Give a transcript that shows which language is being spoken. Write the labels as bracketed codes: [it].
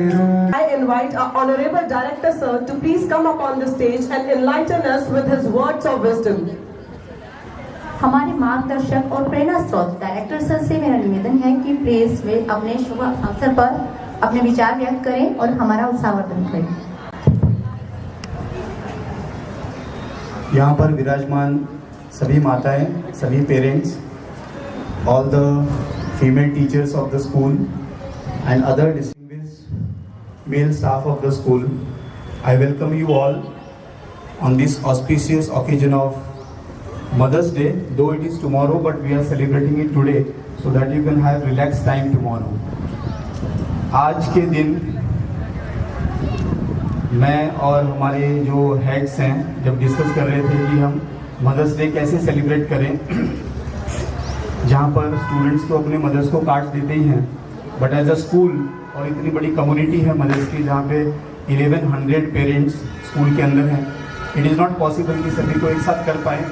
[en] our honorable director sir to please come up on the stage and enlighten us with his words of wisdom. [hi] हमारे मार्गदर्शक और प्रेरणा स्रोत director sir से मेरा निवेदन है कि प्लीज वे अपने शुभ अवसर पर अपने विचार व्यक्त करें और हमारा उत्साहवर्धन करें। यहाँ पर विराजमान सभी माताएं, सभी parents, [en] all the female teachers of the school and other distinguished male staff of the school, I welcome you all on this auspicious occasion of Mother's Day. Though it is tomorrow, but we are celebrating it today so that you can have relaxed time tomorrow. [hi] आज के दिन मैं और हमारे जो heads हैं जब discuss कर रहे थे कि हम मदर्स डे कैसे सेलिब्रेट करें, जहाँ पर स्टूडेंट्स तो अपने मदर्स को कार्ड्स देते ही हैं, [en] but as a school [hi] और इतनी बड़ी कम्युनिटी है मदर्स की जहाँ पे 1100 पेरेंट्स स्कूल के अंदर हैं, [en] it is not possible [hi] कि सभी को एक साथ कर पाएँ.